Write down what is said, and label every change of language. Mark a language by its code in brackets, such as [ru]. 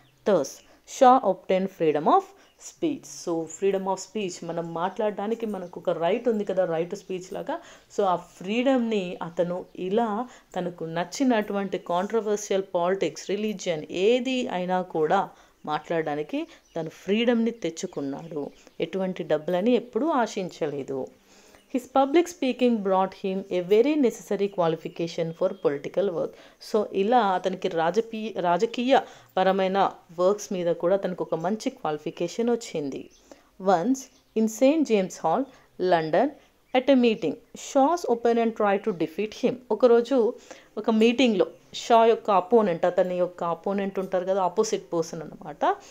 [en] Thus Shaw obtained freedom of speech. [te] So freedom of speech, మనం మాట్లాడడానికి మనకు ఒక రైట్ ఉంది కదా, రైట్ టు స్పీచ్ లాగా. సో ఆ ఫ్రీడమ్ని అతను ఇలా తనకు నచ్చినటువంటి కాంట్రవర్షియల్ పాలిటిక్స్, రిలీజియన్ ఏది అయినా కూడా మాట్లాడడానికి తను ఫ్రీడమ్ని తెచ్చుకున్నాడు. ఎటువంటి డబ్బులని ఎప్పుడూ ఆశించలేదు. [en] His public speaking brought him a very necessary qualification for political work. [te] So ఇలా అతనికి రాజకీయ పరమైన వర్క్స్ మీద కూడా అతనికి ఒక మంచి క్వాలిఫికేషన్ వచ్చింది. [en] Once in Saint James Hall London at a meeting Shaw's opponent try to defeat him. [te] ఒకరోజు ఒక మీటింగ్లో షా యొక్క అపోనెంట్, అతని యొక్క అపోనెంట్ ఉంటారు కదా, ఆపోజిట్ పర్సన్ అనమాట.